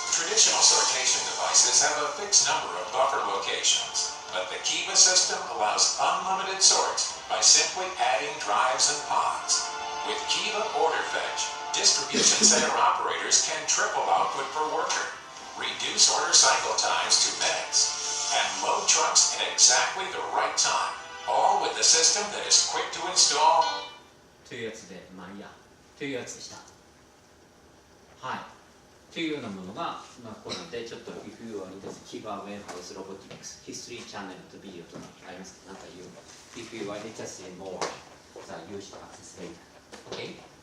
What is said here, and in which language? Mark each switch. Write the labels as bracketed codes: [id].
[en] Traditional sortation devices have a fixed number of buffer locations, but the Kiva system allows unlimited sort by simply adding drives and pods. With Kiva Order Fetch, distribution center operators can triple output per worker, reduce order cycle times to minutes, and load trucks at exactly the right time, all with a system that is quick to install. [ja] というやつで、まあいいや、というやつでした。はい。というようなものが、まあ、これなので、ちょっと、 [en] if you are interested, Kiva Warehouse Robotics History Channel [ja] とビデオとかありますか？なんか言う。 [en] If you are interested in more, you should access later. Okay?